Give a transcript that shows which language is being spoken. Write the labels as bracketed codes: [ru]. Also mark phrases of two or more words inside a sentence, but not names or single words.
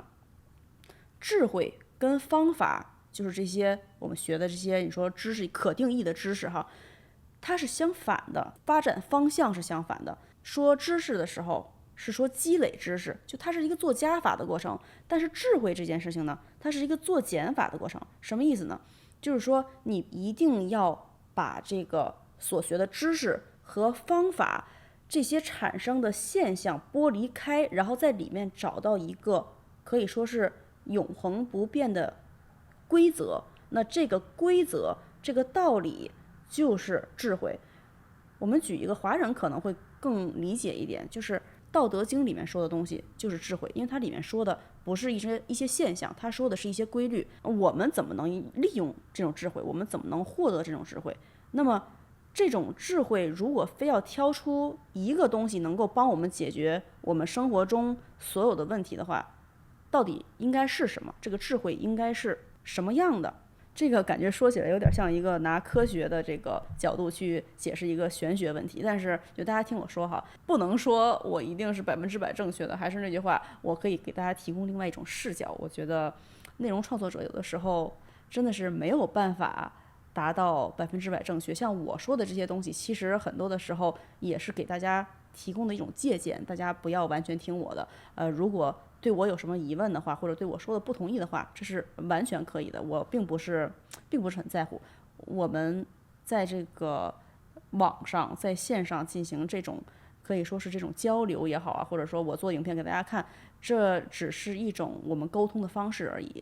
[zh] 智慧跟方法，就是這些我們學的這些你說知識可定義的知識哈，它是相反的，發展方向是相反的。說知識的時候是說積累知識，就它是一個做加法的過程，但是智慧這件事情呢，它是一個做減法的過程。什麼意思呢？就是說你一定要把這個所學的知識和方法這些產生的現象剝離開，然後在裡面找到一個可以說是永恆不變的規則。那這個規則，這個道理就是智慧。我們舉一個華人可能會更理解一點，就是道德經裡面說的東西就是智慧，因為它裡面說的不是一些現象，它說的是一些規律。我們怎麼能利用這種智慧？我們怎麼能獲得這種智慧？那麼這種智慧如果非要挑出一個東西能夠幫我們解決我們生活中所有的問題的話，到底應該是什麼？這個智慧應該是什麼樣的？這個感覺說起來有點像一個拿科學的這個角度去解釋一個玄學問題，但是就大家聽我說哈，不能說我一定是100%正確的。還是那句話，我可以給大家提供另外一種視角。我覺得內容創作者有的時候真的是沒有辦法達到100%正確。像我說的這些東西，其實很多的時候也是給大家提供的一種借鑑，大家不要完全聽我的。如果對我有什麼疑問的話，或者對我說的不同意的話，這是完全可以的。我並不是很在乎。我們在這個網上，在線上進行這種可以說是這種交流也好啊，或者說我做影片給大家看，這只是一種我們溝通的方式而已。